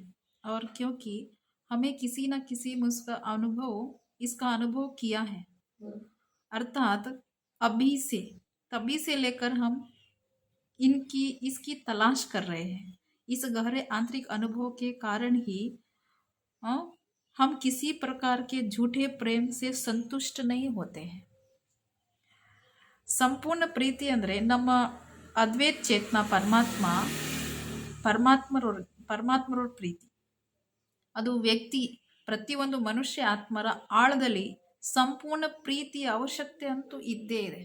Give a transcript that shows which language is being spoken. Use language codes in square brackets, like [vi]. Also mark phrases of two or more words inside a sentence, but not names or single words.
[hi] और क्योंकि हमें किसी न किसी में इसका अनुभव किया है, अर्थात तभी से लेकर हम इसकी तलाश कर रहे हैं। इस गहरे आंतरिक अनुभव के कारण ही हम किसी प्रकार के झूठे प्रेम से संतुष्ट नहीं होते हैं। [kn] ಸಂಪೂರ್ಣ ಪ್ರೀತಿ ಅಂದರೆ ನಮ್ಮ ಅದ್ವೈತ ಚೇತನ ಪರಮಾತ್ಮರ ಪ್ರೀತಿ. ಅದು ಪ್ರತಿಯೊಂದು ಮನುಷ್ಯ ಆತ್ಮರ ಆಳದಲ್ಲಿ ಸಂಪೂರ್ಣ ಪ್ರೀತಿಯ ಅವಶ್ಯಕತೆ ಅಂತೂ ಇದ್ದೇ ಇದೆ.